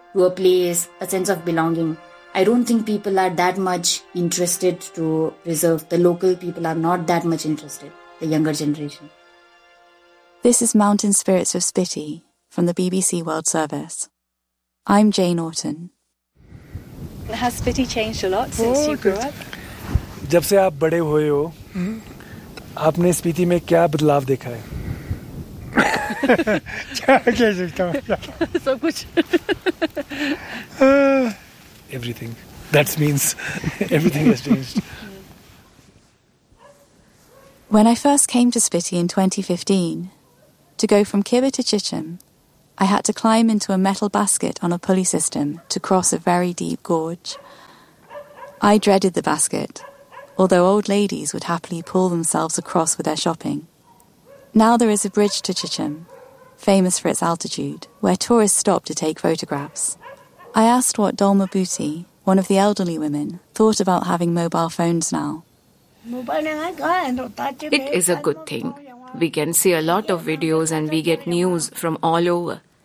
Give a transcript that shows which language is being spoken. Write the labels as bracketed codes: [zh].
[en] To a place, a sense of belonging. I don't think people are that much interested to preserve. The local people are not that much interested, the younger generation. This is Mountain Spirits of Spiti from the BBC World Service. I'm Jane Orton. Has Spiti changed a lot since you grew up? [hi] जब से आप बड़े हुए हो आपने स्पीति में क्या बदलाव देखा है क्या कह सकता हूँ सब कुछ [en] Everything that's means everything has changed when I first came to Spiti in 2015 to go from किवे to Chicham I had to climb into a metal basket on a pulley system to cross a very deep gorge I dreaded the basket although old ladies would happily pull themselves across with their shopping. Now there is a bridge to Chichim, famous for its altitude, where tourists stop to take photographs. I asked what Dolma Buti, one of the elderly women, thought about having mobile phones now. It is a good thing. We can see a lot of videos and we get news from all over.